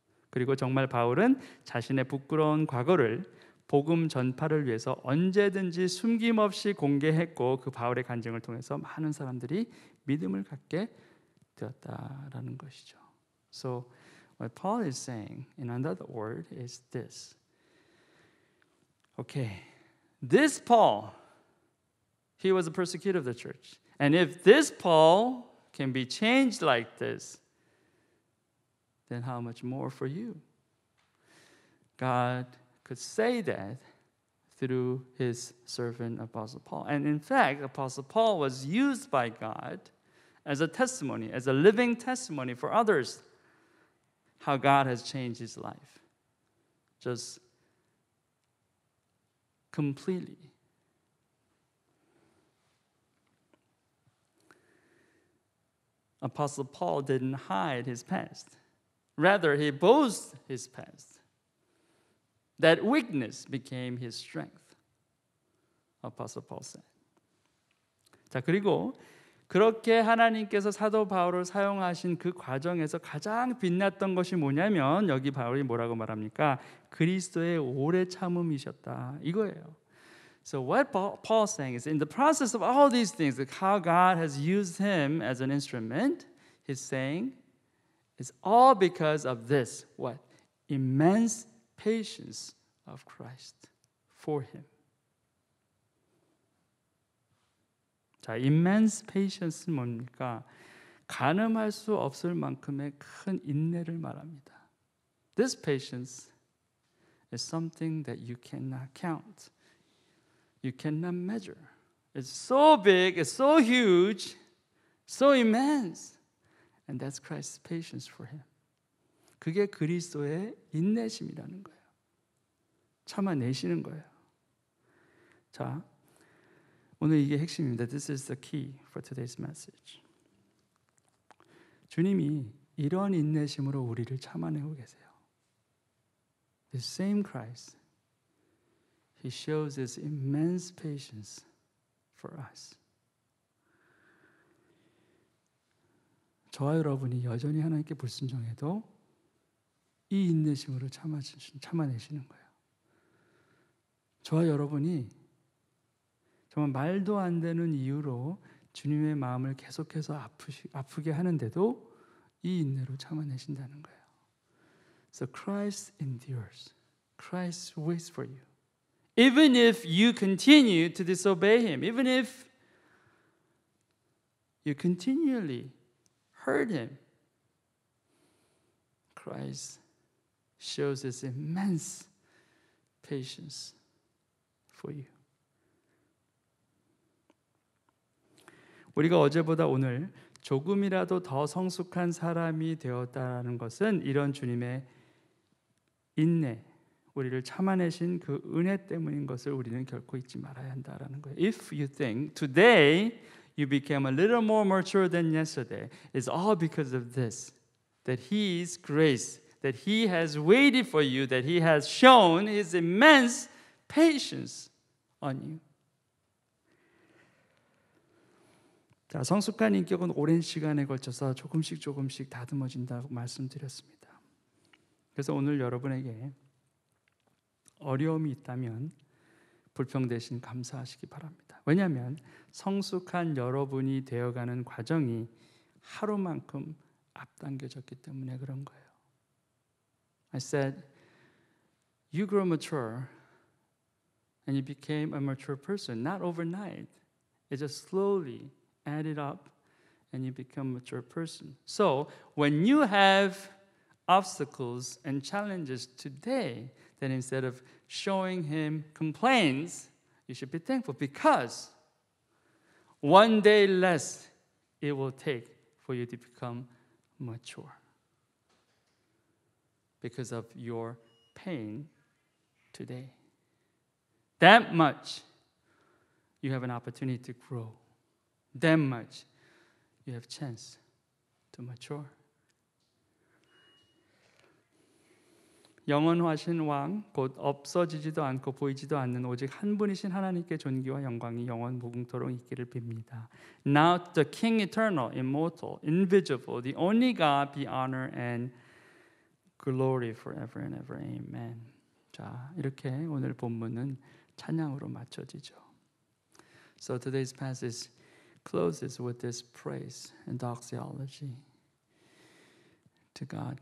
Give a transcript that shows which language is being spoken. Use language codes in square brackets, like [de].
[ko] 그리고 정말 바울은 자신의 부끄러운 과거를 복음 전파를 위해서 언제든지 숨김없이 공개했고 그 바울의 간증을 통해서 많은 사람들이 믿음을 갖게 되었다라는 것이죠. [en] So what Paul is saying in another word is this. Okay, this Paul, he was a persecutor of the church. And if this Paul can be changed like this, then how much more for you? God could say that through his servant Apostle Paul. And in fact, Apostle Paul was used by God as a testimony, as a living testimony for others, how God has changed his life. Just completely. Apostle Paul didn't hide his past. Rather, he boasted his past. That weakness became his strength. Apostle Paul said. [ko] 자, 그리고 그렇게 하나님께서 사도 바울을 사용하신 그 과정에서 가장 빛났던 것이 뭐냐면 여기 바울이 뭐라고 말합니까? 그리스도의 오래 참음이셨다. 이거예요. [en] So what Paul's saying is in the process of all these things, like how God has used him as an instrument, he's saying it's all because of this, what? Immense patience of Christ for him. [ko] 자, [en] immense patience [ko] 는 뭡니까? 가늠할 수 없을 만큼의 큰 인내를 말합니다. [en] This patience is something that you cannot count. You cannot measure. It's so big, it's so huge, so immense. And that's Christ's patience for him. [ko] 그게 그리스도의 인내심이라는 거예요. 참아내시는 거예요. 자, 오늘 이게 핵심입니다. [en] This is the key for today's message. [ko] 주님이 이런 인내심으로 우리를 참아내고 계세요. [en] The same Christ, He shows His immense patience for us. [ko] 저와 여러분이 여전히 하나님께 불순종해도 이 인내심으로 참아내시는 거예요. 저와 여러분이 정말 말도 안 되는 이유로 주님의 마음을 계속해서 아프게 하는데도 이 인내로 참아내신다는 거예요. [en] So Christ endures. Christ waits for you. Even if you continue to disobey Him, even if you continually hurt Him, Christ shows His immense patience for you. [ko] 우리가 어제보다 오늘 조금이라도 더 성숙한 사람이 되었다는 것은 이런 주님의 인내, 우리를 참아내신 그 은혜 때문인 것을 우리는 결코 잊지 말아야 한다라는 거예요. [en] If you think today you became a little more mature than yesterday, it's all because of this, that His grace, that He has waited for you, that He has shown His immense patience on you. [ko] 자, 성숙한 인격은 오랜 시간에 걸쳐서 조금씩 다듬어진다고 말씀드렸습니다. 그래서 오늘 여러분에게 어려움이 있다면 불평 대신 감사하시기 바랍니다. 왜냐하면 성숙한 여러분이 되어가는 과정이 하루만큼 앞당겨졌기 때문에 그런 거예요. [en] I said, you grow mature and you became a mature person, not overnight. It just slowly added up and you become a mature person. So when you have obstacles and challenges today, then instead of showing Him complaints, you should be thankful because one day less it will take for you to become mature because of your pain today. That much you have an opportunity to grow. That much you have chance to mature. [ko] 영원하신 왕, 곧 없어지지도 않고 보이지도 않는 오직 한 분이신 하나님께 존귀와 영광이 영원 무궁토록 있기를 빕니다. [en] Now to the King eternal, immortal, invisible, the only God be honor and glory forever and ever. Amen. [ko] 자, 이렇게 오늘 본문은 찬양으로 맞춰지죠. [en] So today's passage closes with this praise and doxology to God.